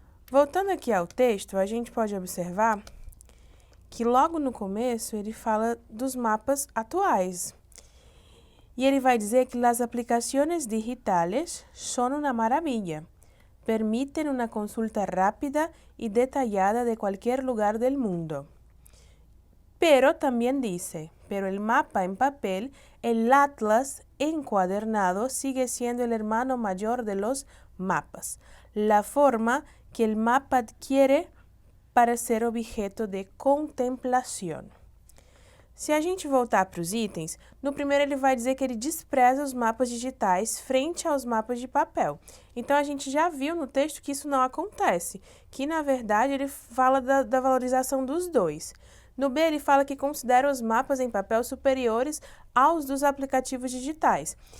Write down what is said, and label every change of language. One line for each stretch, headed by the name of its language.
Portuguese: Voltando aqui ao texto, a gente pode observar que logo no começo ele fala dos mapas atuais. E ele vai dizer que as aplicações digitais são uma maravilha. Permitem uma consulta rápida e detalhada de qualquer lugar
Spanish: del mundo. Pero también dice, pero el mapa en papel, el atlas encuadernado sigue siendo el hermano mayor de los mapas, la forma que el mapa adquiere para ser objeto de contemplação.
Portuguese: Se a gente voltar para os itens, no primeiro ele vai dizer que ele despreza os mapas digitais frente aos mapas de papel. Então, a gente já viu no texto que isso não acontece, que na verdade ele fala da valorização dos dois. No B, ele fala que considera os mapas em papel superiores aos dos aplicativos digitais.